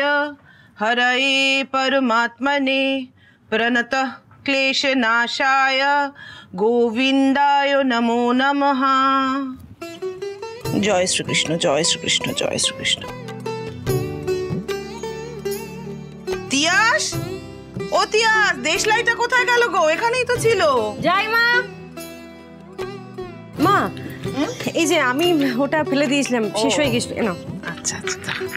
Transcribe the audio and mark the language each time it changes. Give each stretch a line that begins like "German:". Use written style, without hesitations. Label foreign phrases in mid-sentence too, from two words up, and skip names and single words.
Sanskrit: हरये परमात्मने प्रणतः क्लेशनाशाय गोविंदाय नमो नमः।
Hindi: जय श्री कृष्ण, जय श्री कृष्ण, जय श्री कृष्ण।
Bangla: তিয়াস, ও তিয়াস, দেশলাইটা কোথায় গেল গো? এখানেই তো ছিল। যাই মা। মা, এই যে আমি ওটা ফেলে দিয়েছিলাম, শেষ হয়ে গেছিল। না আচ্ছা আচ্ছা,